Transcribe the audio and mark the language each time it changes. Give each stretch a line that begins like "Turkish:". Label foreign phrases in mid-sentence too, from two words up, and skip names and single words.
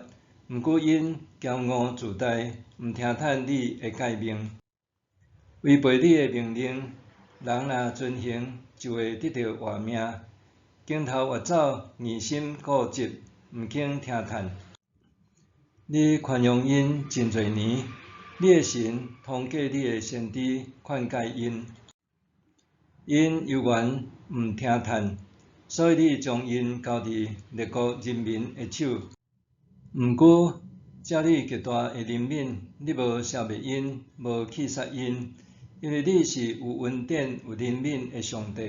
Min Nan Chinese: 毋过因骄傲自大，毋听趁你的诫命，违背你的命令。人若遵行，就会得到活命。镜头越走，疑心固执，毋肯听趁。你宽容因真侪年，你的神通过你的先知劝诫因，因犹原毋听趁，所以你将因交伫列国人民的手。毋过，照你极大的怜悯，你无消灭因，无去杀因，因为你是有恩典、有怜悯的上帝。